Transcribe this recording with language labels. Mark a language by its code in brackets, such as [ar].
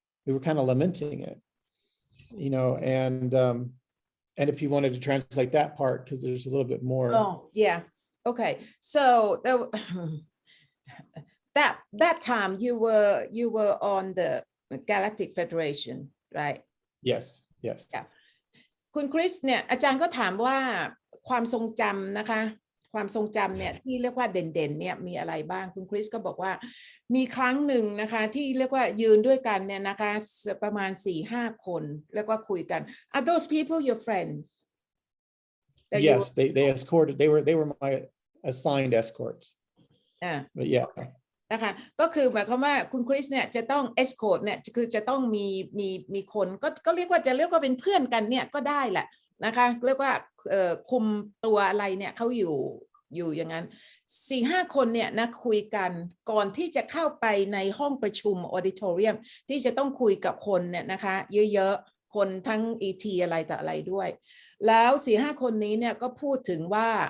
[en] We were kind of lamenting it, you know, and if you wanted to translate that part, because there's a little bit more. Oh, yeah. Okay. So that time you were on the Galactic Federation, right? Yes. [th] Yeah. คุณคริสเนี่ยอาจารย์ก็ถามว่าความทรงจำนะคะค ความทรงจำเนี่ยที่เรียกว่าเด่นๆเนี่ยมีอะไรบ้างคุณคริสก็บอกว่ามีครั้งหนึ่งนะคะที่เรียกว่ายืนด้วยกันเนี่ยนะคะประมาณ 4-5 คนแล้วก็คุยกัน [en] Are those people your friends Yes, they escorted. They were my assigned escorts. But yeah. [th] นะคะก็คือหมายความว่าคุณคริสเนี่ยจะต้อง escort เนี่ยคือจะต้องมีคนก็เรียกว่าจะเรียกว่าเป็นเพื่อนกันเนี่ยก็ได้แหละนะคะเรียกว่าคุมตัวอะไรเนี่ยเขาอยู่อย่างนั้น 4-5 คนเนี่ยนะคุยกันก่อนที่จะเข้าไปในห้องประชุม auditorium ที่จะต้องคุยกับคนเนี่ยนะคะเยอะๆคนทั้ง ET อะไรต่ออะไรด้วยแล้ว 4-5 คนนี้เนี่ยก็พูดถึงว่า